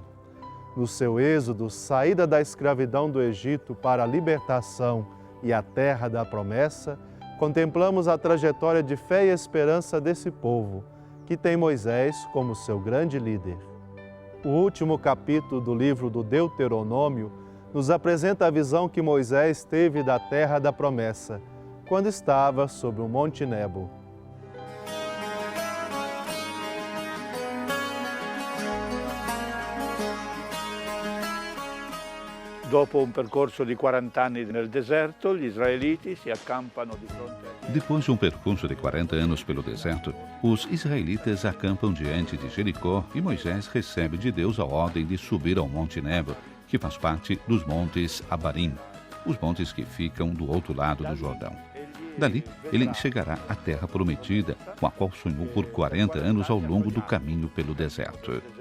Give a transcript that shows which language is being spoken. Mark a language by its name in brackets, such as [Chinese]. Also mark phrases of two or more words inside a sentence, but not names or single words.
[Portuguese] No seu êxodo, saída da escravidão do Egito para a libertação e a terra da promessa, contemplamos a trajetória de fé e esperança desse povo, que tem Moisés como seu grande líder. O último capítulo do livro do Deuteronômio nos apresenta a visão que Moisés teve da terra da promessa, quando estava sobre o Monte Nebo. [Italian] Dopo um percorso di 40 anni nel deserto, gli israeliti si accampano di fronte a... [Portuguese] Depois de um percurso de 40 anos pelo deserto, os israelitas acampam diante de Jericó e Moisés recebe de Deus a ordem de subir ao Monte Nebo, que faz parte dos montes Abarim, os montes que ficam do outro lado do Jordão. Dali, ele chegará à terra prometida, com a qual sonhou por 40 anos ao longo do caminho pelo deserto.